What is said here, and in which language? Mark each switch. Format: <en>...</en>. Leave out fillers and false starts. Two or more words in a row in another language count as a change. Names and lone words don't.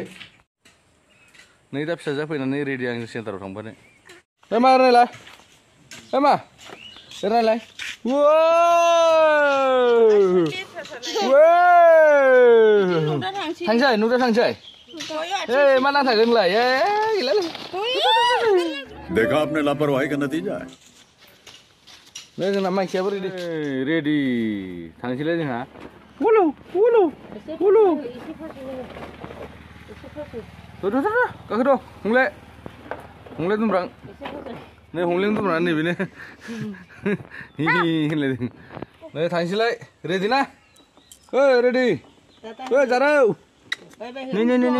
<brx>नै दा फिसाजोआ फैनानै रेडि आं सेन्टाराव थांबानो। मा रायलाय मा रायलाय थांसै नुदा थांसै मा नांथागोन नोंलाय</brx> <hi>देखा आपने लापरवाही का नतीजा है।</hi> <brx>नै जोंना माइखियाबो रेडि थांसैलाय जोंहा। उलु उलु उलु गाखो द' हंले दुमब्रां नै हंलें दंना नैबेनो हि होनलायदों नै थांसैलाय रेडि ना रेडि जारौ नै</brx>